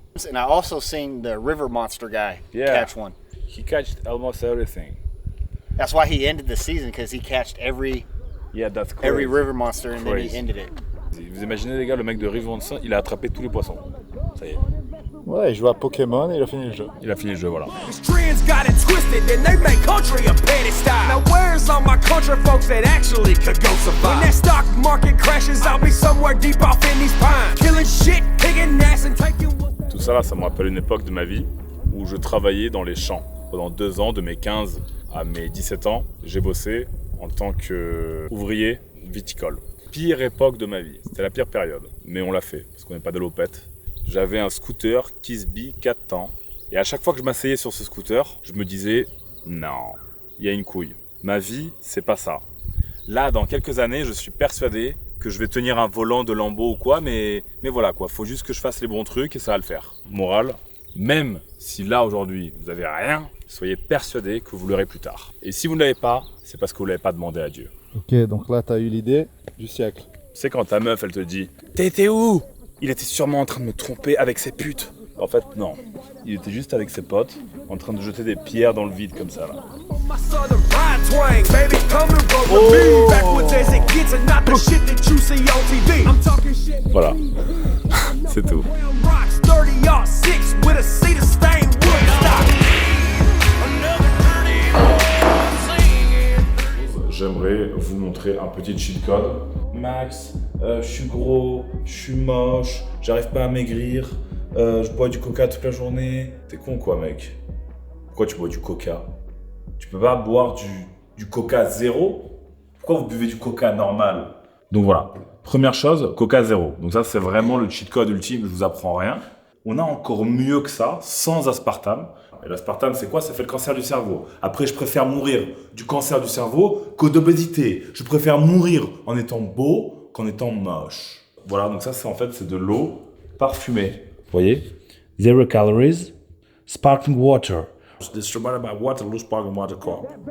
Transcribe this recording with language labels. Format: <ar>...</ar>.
<en>And I also seen the river monster guy Yeah. catch one. He catched almost everything. That's why he ended the season, because he catched every Yeah, that's crazy. every river monster and then Crazy. he ended it.</en> <fr>Vous imaginez les gars, le mec de Rive-Vincent, il a attrapé tous les poissons. Ça y est, Ouais, il jouait à Pokémon et il a fini le jeu. il a fini le jeu, voilà.</fr> <en>Trends got it twisted, and they make country a petty style. Now where's all my country folks that actually could go survive? When that stock market crashes, I'll be somewhere deep off in these pines, killing shit, kicking ass, and taking what.</en> <fr>Tout ça là, ça me rappelle une époque de ma vie où je travaillais dans les champs. Pendant 2 ans, de mes 15 à mes 17 ans, j'ai bossé en tant qu'ouvrier viticole. Pire époque de ma vie, c'était la pire période. Mais on l'a fait, parce qu'on n'est pas de l'opette. J'avais un scooter Kisby 4 temps. Et à chaque fois que je m'asseyais sur ce scooter, je me disais, non, il y a une couille. Ma vie, c'est pas ça. Là, dans quelques années, je suis persuadé que je vais tenir un volant de Lambo ou quoi, mais voilà quoi, faut juste que je fasse les bons trucs et ça va le faire. Morale, même si là aujourd'hui vous avez rien, soyez persuadés que vous l'aurez plus tard. Et si vous ne l'avez pas, c'est parce que vous ne l'avez pas demandé à Dieu. Ok, donc là, t'as eu l'idée du siècle. C'est quand ta meuf elle te dit « T'étais où ?» Il était sûrement en train de me tromper avec ses putes. En fait, non. Il était juste avec ses potes, en train de jeter des pierres dans le vide comme ça là.</fr> <en>My southern pride twang, baby, come and roll with me. Backwoods as it gets, and not the shit that you see on TV. I'm talking shit.</en> <fr>Voilà. C'est tout.</fr> <en>Brown rocks, 30-06 with a seat of stained wood stock.</en> <fr>J'aimerais vous montrer un petit cheat code. Max, je suis gros, je suis moche, j'arrive pas à maigrir, je bois du coca toute la journée. T'es con quoi mec? Pourquoi tu bois du coca? Tu peux pas boire du coca zéro? Pourquoi vous buvez du coca normal? Donc voilà, première chose, coca zéro. Donc ça c'est vraiment le cheat code ultime, je vous apprends rien. On a encore mieux que ça, sans aspartame. Et l'aspartame, c'est quoi? Ça fait le cancer du cerveau. Après, je préfère mourir du cancer du cerveau que d'obésité. Je préfère mourir en étant beau qu'en étant moche. Voilà, donc ça, c'est en fait, c'est de l'eau parfumée. Vous voyez? 0 calories,</fr> <en>sparkling water. Distributed by Waterloo Sparkling Water Corp.</en>